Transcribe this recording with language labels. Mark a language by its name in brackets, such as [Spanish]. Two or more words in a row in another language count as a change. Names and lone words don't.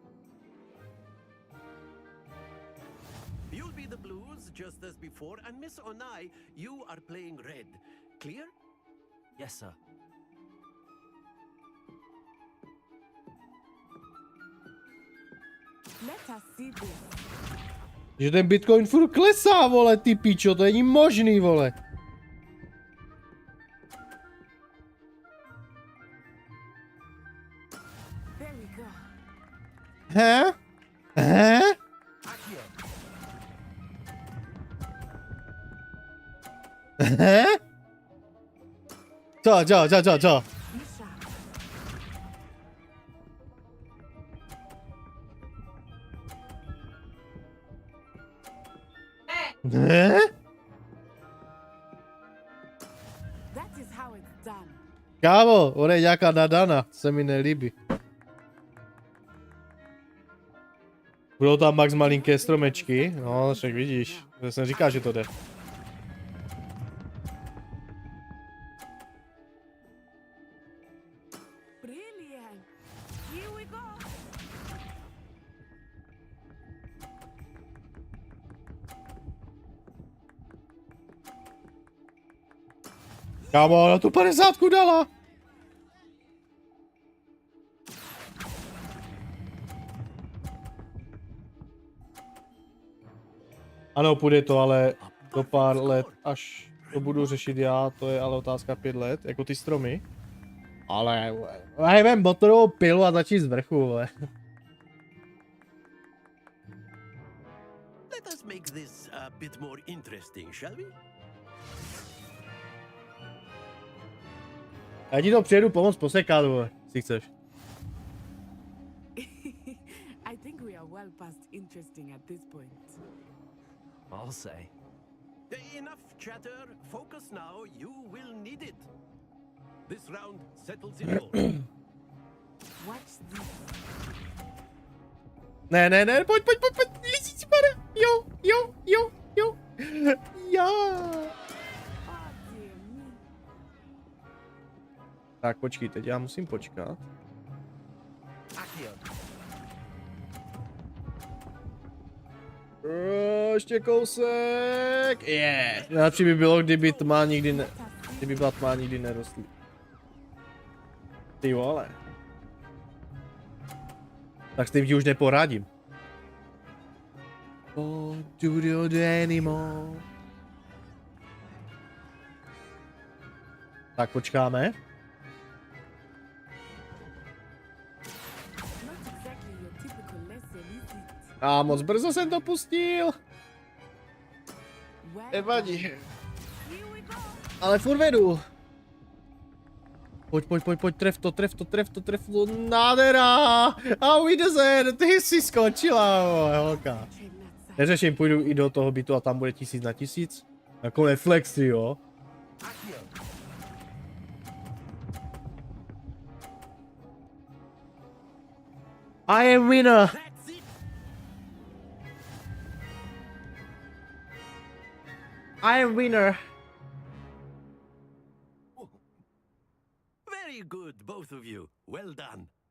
[English] You'll be the blues, just as before, and Miss Onai, you are playing red. Clear? Yes, sir. Let us see this. [Czech] Že ten Bitcoin furt klesá, vole, ty pičo, to není možný, vole. [English] There we go. He? He? He? [Czech] Co? Ne? [English] That is how it's done. [Czech] Kámo, ona je nějaká nadana, se mi nelíbí. Budou tam max malinké stromečky, no, však vidíš, to jsem říkal, že to jde. [English] Brilliant. Here we go. [Czech] Kámo, ona tu 50 dala. Ano, půjde to, ale do pár let, až to budu řešit já, to je ale otázka 5 let, jako ty stromy. Ale, nevím, motorovou pilu a začít z vrchu, vole. [English] Let us make this a bit more interesting, shall we? [Czech] Já ti to přijedu pomoct posekat, vole, si chceš. [English] I think we are well past interesting at this point. I'll say. Enough chatter. Focus now. You will need it. This round settles it all. [Czech] Ne, pojď. Ježišmarja. Jo. Já. Tak počkej, teď já musím počkat. Ještě kousek. Yeah. Nejlepší by bylo, kdyby byla tma nikdy nerostla. Ty vole. Tak s tím ti už neporadím. [English] Oh, do the anymore. [Czech] Tak počkáme. A moc brzo jsem to pustil. Nevadí. Ale furt vedu. Pojď, tref to, nádhera. [German] A Wiedersehen, [Czech] ty jsi skočila, holka. Neřeším, půjdu i do toho bytu a tam bude 1000 na 1000. Jako reflexy, jo. [English] I am winner. I am winner. Very good, both of you. Well done.